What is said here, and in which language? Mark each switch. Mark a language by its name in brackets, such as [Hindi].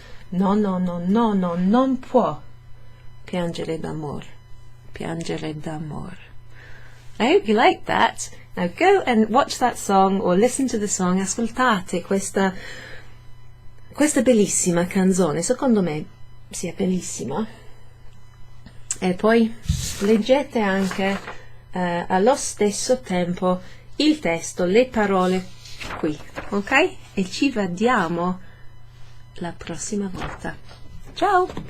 [Italian] No, non può piangere d'amore. Piangere d'amore. [English] I hope you liked that. Now go and watch that song or listen to the song. [Italian] Ascoltate questa bellissima canzone. Secondo me sia bellissima. E poi leggete anche allo stesso tempo il testo, le parole qui, ok? E ci vediamo la prossima volta. Ciao!